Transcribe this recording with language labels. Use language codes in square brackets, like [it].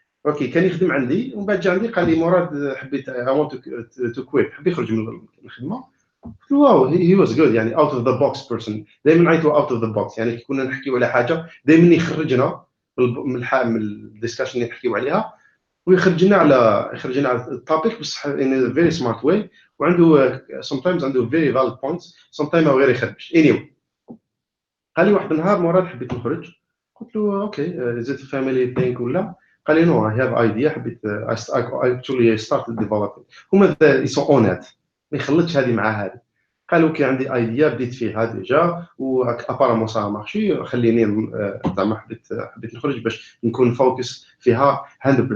[ar] اوكي كان يخدم عندي ومن بعد جا عندي قال لي مراد حبيت [en] I want to quit [ar] حبيت يخرج من الخدمه. [en] Wow he was good يعني out of the box person. [ar] دائما عيطوا out of the box يعني كنا نحكيو على حاجه دائما يخرجنا من الديسكشن اللي نحكيو عليها ويخرجنا على التوبيك بصح in a very smart way. وعنده sometimes عنده [en] very valid points [ar] sometimes غير يخربش. anyway قال لي واحد النهار مراد حبيت نخرج قلت له اوكي [en] is it a family thing [ar] ولا قال لي [en] no I have idea [ar] حبيت [en] actually started developing. [ar] هما يسون اونات ما يخلطش هذه مع هذه. قالوا كي عندي ايديا بديت فيها ديجا و ابارامون سا مارشي خليني زعما حبيت نخرج باش نكون فوكس فيها 100%.